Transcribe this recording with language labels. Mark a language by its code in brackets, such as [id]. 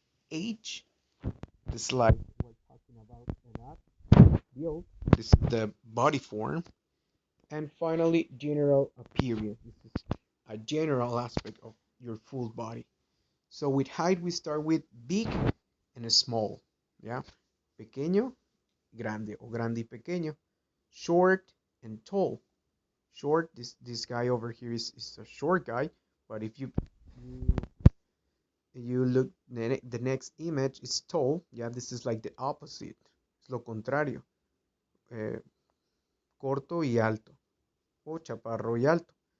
[en] Age, this is like we're talking about edad. Build, this is the body form. And finally, general appearance. This is a general aspect of your full body. So with height, we start with big and small, yeah. [es] Pequeño, grande, o grande y pequeño. [en] Short and tall. Short, this guy over here is a short guy, but if you look, the next image is tall. Yeah, this is like the opposite. [es] Es lo contrario. Eh, corto y alto, o chaparro y alto.